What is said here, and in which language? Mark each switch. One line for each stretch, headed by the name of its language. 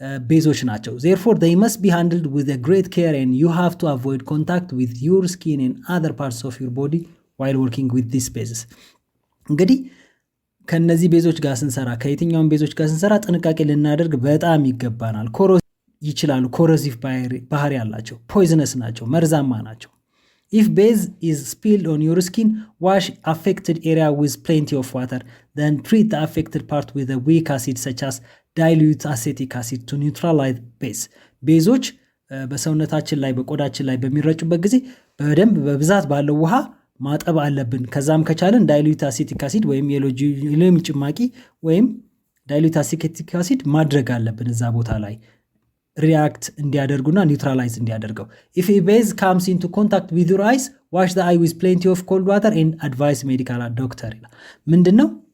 Amharic: ቤዞች ናቸው።
English: therefore they must be handled with a great care and you have to avoid contact with your skin and other parts of your body while working with these bases.
Amharic: እንግዲህ ከነዚህ ቤዞች ጋር ስንሰራ፣ ከየትኛውም ቤዞች ጋር ስንሰራ ጥንቃቄ ልናደርግ በጣም ይገባናል። ይችላሉ። ኮሮሲቭ ባህሪ ያላቸው፣ ፖይዝነስ ናቸው፣ መርዛማ ናቸው።
English: If base is spilled on your skin, wash affected area with plenty of water. Then treat the affected part with a weak acid such as dilute acetic acid to neutralize base.
Amharic: ቤዞች በሰውነታችን ላይ በቆዳችን ላይ በሚረጩበት ጊዜ በደንብ በብዛት ባለው ውሃ ማጠብ አለብን። ከዛም ከቻለን ዳይሉት አሴቲክ አሲድ ወይም የሎሚ ጭማቂ ወይም ዳይሉት አሴቲክ አሲድ ማድረግ አለብን እዛ ቦታ ላይ ሪያክት እንዲያደርጉና ኒውትራላይዝ እንዲያደርገው።
English: if a base comes into contact with your eyes, wash the eye with plenty of cold water and advise medical doctor
Amharic: ይላል። ምንድነው